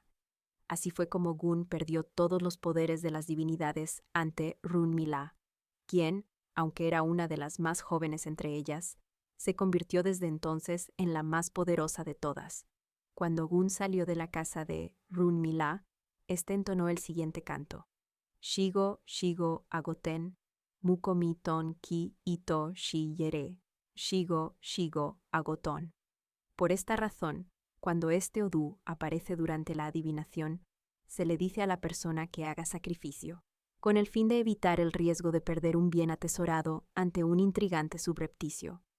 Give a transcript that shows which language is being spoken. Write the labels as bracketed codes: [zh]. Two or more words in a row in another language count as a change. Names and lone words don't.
[es] Así fue como Gun perdió todos los poderes de las divinidades ante Runmila, quien, aunque era una de las más jóvenes entre ellas, se convirtió desde entonces en la más poderosa de todas. Cuando Gun salió de la casa de Runmila, este entonó el siguiente canto. [yo] Shigo, shigo, agoten, mukomi ton ki ito shi yere, shigo, shigo, agotón. [es] Por esta razón, cuando este Odu aparece durante la adivinación, se le dice a la persona que haga sacrificio, con el fin de evitar el riesgo de perder un bien atesorado ante un intrigante subrepticio.